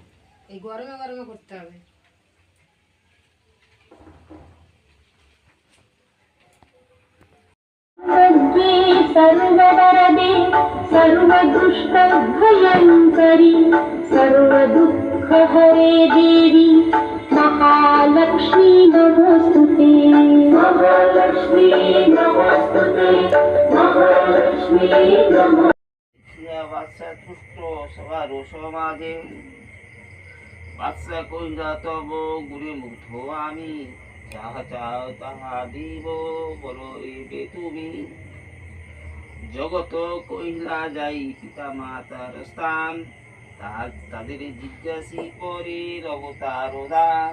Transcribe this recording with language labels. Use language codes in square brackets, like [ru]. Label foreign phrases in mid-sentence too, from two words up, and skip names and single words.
[bn] এই গরমে গরমে করতে হবে। [sa] सर्ववरदे सर्वदुष्टभयङ्करी सर्वदुःखहरे देवी महालक्ष्मी नमोस्तुते। महालक्ष्मी नमोस्तुते, महालक्ष्मी नमोस्तुते। [bn] বাচ্চা তুষ্ট সবার সমাজে বাচ্চা কইরা তব গুরে মুগ্ধ আমি, যাহা চাও তাহা দিব বলবে তুমি। জগত কহিলা যাই পিতা মাতার স্থান, তাদের জিজ্ঞাসি পরে অবতার দান।